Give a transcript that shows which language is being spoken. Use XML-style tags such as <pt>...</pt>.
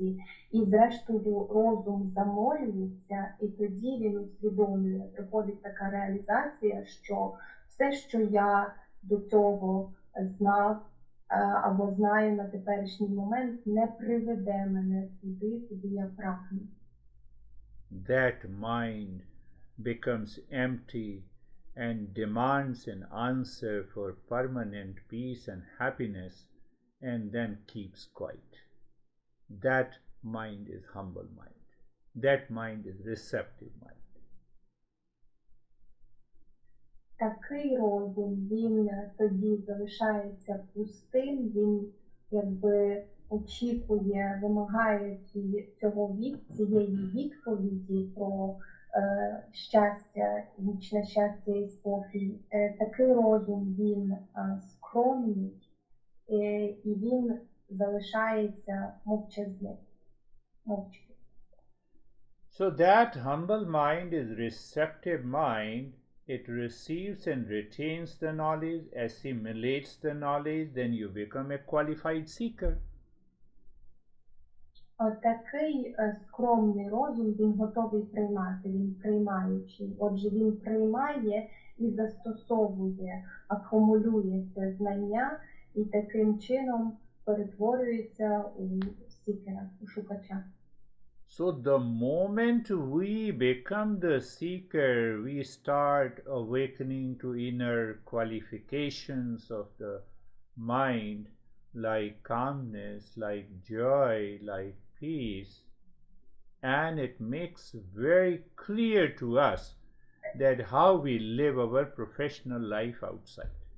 <uk>місці, і зрештою розум замолюється, і тоді він усвідомлює, приходить така реалізація, що все, що я до цього знав або знаю на теперішній момент, не приведе мене туди, куди я прагну.</uk> <en>That mind becomes empty and demands an answer for permanent peace and happiness, and then keeps quiet. That mind is humble mind. That mind is receptive mind.</en> <uk>Такий розум, він тоді залишається пустим, він якби очікує, вимагає цієї відповіді про щастя, вічне щастя і спокій. Такий розум, він скромний, і він залишається мовчазним, мовчки.</uk> <en>So that humble mind is receptive mind. It receives and retains the knowledge, assimilates the knowledge, then you become a qualified seeker.</en> <uk>Такий скромний розум, він готовий приймати, він приймаючий. Отже, він приймає і застосовує, акумулює це знання і таким чином перетворюється у сікера, у шукача.</uk> <en>So the moment we become the seeker, we start awakening to inner qualifications of the mind, like calmness, like joy, like peace, and it makes very clear to us that how we live our professional life outside.</en>